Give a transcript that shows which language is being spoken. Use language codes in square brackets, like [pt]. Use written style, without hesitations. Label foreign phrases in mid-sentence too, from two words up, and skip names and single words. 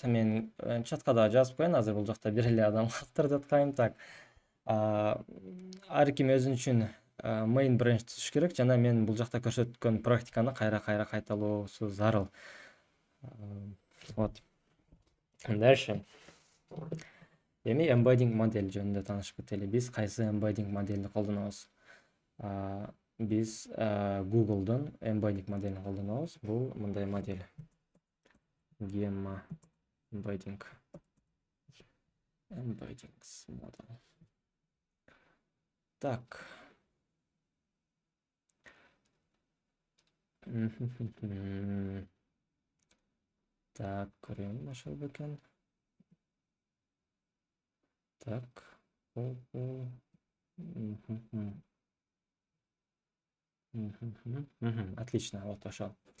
[ky] Мен чатка да жазып коеюн. Азыр бул жакта бир эле адам калтырып аткайым. Так. Ар ким өзүн үчүн [en] main branch [ky] түзүш керек жана мен бул жакта көрсөткөн практиканы кайра кайталоосу зарыл. [ru] Вот. Дальше. [ky] Эми embedding модель жөнүндө таанышып кетели. Биз кайсы embedding модельди колдонобуз? Биз Google'дун embedding моделин колдонобуз. Бул мындай модель. [en] Gemma embedding. Embeddings model. [ky] Так. Так, көрөйүн ошол бекен. [ru] Так. Отлично, вот ошол.